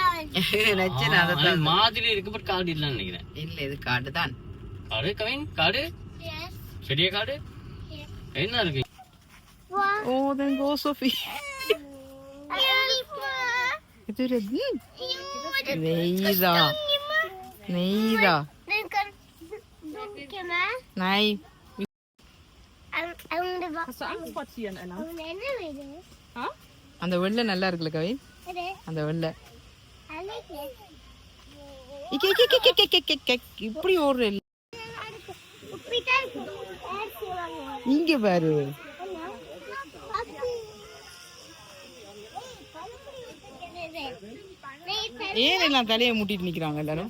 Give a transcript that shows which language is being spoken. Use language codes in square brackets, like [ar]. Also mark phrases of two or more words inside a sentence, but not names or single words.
[ta] மாதிரி இருக்கு. பட் காடு இல்லன்னு நினைக்கிறேன். இல்ல இது காடு தான். காடு கவின் காடு. பெரிய காடு என்ன இருக்கு? [en] ஓ then go Sophie. [ta] இது நெய்தா நெய்தா nej. [de] Hast du Angst vor Tieren, Anna? [ta] அந்த வெள்ளை நல்லா இருக்குல்ல கவி? அந்த வெள்ளை இப்படி ஓடுற இங்க பாரு. ஏன் எல்லாம் தலையை மூட்டிட்டு நிக்கிறாங்க எல்லாரும்?